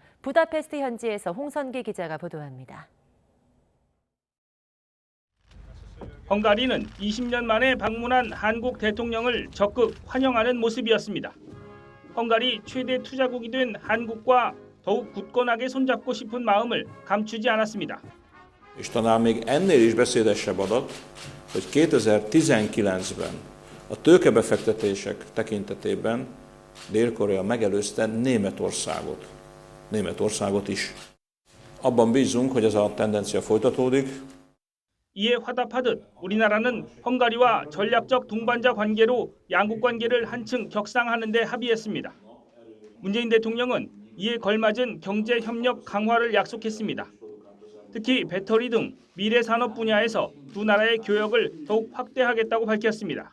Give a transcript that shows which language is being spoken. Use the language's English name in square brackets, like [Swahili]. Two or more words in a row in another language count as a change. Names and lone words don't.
[Korean] 부다페스트 현지에서 홍선기 기자가 보도합니다. 헝가리는 20년 만에 방문한 한국 대통령을 적극 환영하는 모습이었습니다. 헝가리 최대 투자국이 된 한국과 더욱 굳건하게 손잡고 싶은 마음을 감추지 않았습니다. [Hungarian] És talán még ennél is beszédesebb adat, hogy 2019-ben a tőkebefektetések tekintetében Dél-Korea megelőzte Németországot is. Abban bízunk, hogy ez a tendencia folytatódik. [Korean] 이에 화답하듯 우리나라는 헝가리와 전략적 동반자 관계로 양국 관계를 한층 격상하는 데 합의했습니다. 문재인 대통령은 이에 걸맞은 경제 협력 강화를 약속했습니다. 특히 배터리 등 미래 산업 분야에서 두 나라의 교역을 더욱 확대하겠다고 밝혔습니다.